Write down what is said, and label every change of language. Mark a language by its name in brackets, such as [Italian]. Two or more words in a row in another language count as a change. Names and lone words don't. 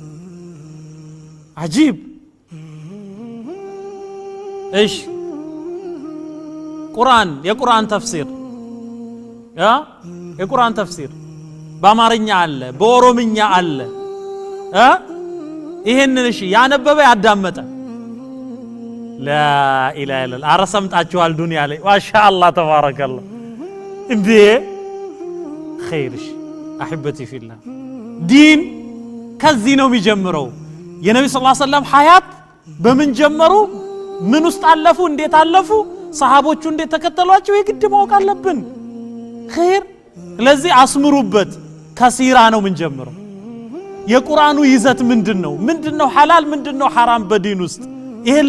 [Amharic] አጂብ እሺ ቁርአን የቁርአን ተፍሲር የቁርአን ተፍሲር በአማርኛ አለ በኦሮምኛ አለ ይሄንን እሺ ያነበበ ያዳመጠ لا [Arabic] اله الا الله [Amharic] አረሰምጣችኋል ዱንያ ላይ [Arabic] ما شاء الله تبارك الله [Amharic] እንዴ خيرሽ [Arabic] احبتي في الله [Amharic] ዲን ከዚህ ነው የሚጀምረው የነብዩ [Arabic] صلى الله عليه وسلم [Amharic] ሐያት በምን ጀመሩ ምን ውስጥ አለፉ እንዴት አለፉ ሰሃቦቹ እንዴት ተከተሏቸው የግድ ማወቅ አለብን خير ለዚህ አስምሩበት ከሲራ ነው ምን ጀምረው የቁርአኑ ይዘት ምንድነው ሐላል ምንድነው ሐራም በዲን ውስጥ ይሄን